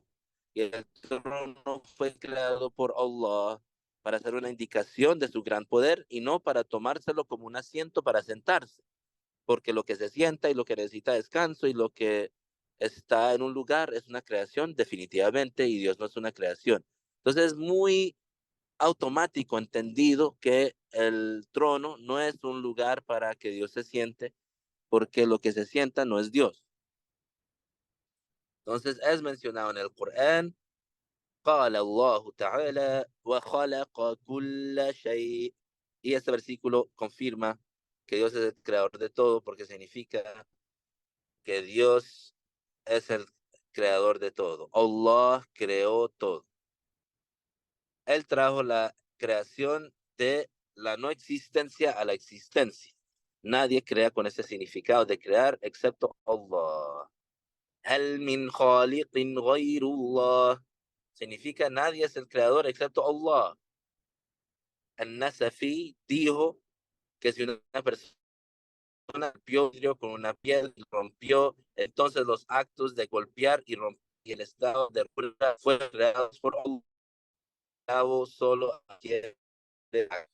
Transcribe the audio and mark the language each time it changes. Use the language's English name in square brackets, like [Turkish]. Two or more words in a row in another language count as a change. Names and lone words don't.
[Spanish] Y el trono fue creado por Allah para ser una indicación de su gran poder y no para tomárselo como un asiento para sentarse, porque lo que se sienta y lo que necesita descanso y lo que está en un lugar es una creación definitivamente y Dios no es una creación. Entonces es muy automático entendido que el trono no es un lugar para que Dios se siente, porque lo que se sienta no es Dios. Entonces es mencionado en el Corán, [Arabic] قال الله تعالى وخلق كل شيء. [Spanish] Y este versículo confirma que Dios es el creador de todo, porque significa que Dios es el creador de todo. Allah creó todo. Él trajo la creación de la no existencia a la existencia. Nadie crea con ese significado de crear excepto Allah. [Arabic] هل من خالق غير الله [Spanish] significa nadie es el creador excepto Allah. Al-Nasafi dijo que si una persona rompió con una piedra, rompió Entonces los actos de golpear y romper y el estado de ruina fueron creados por Allah solo a quien le haga.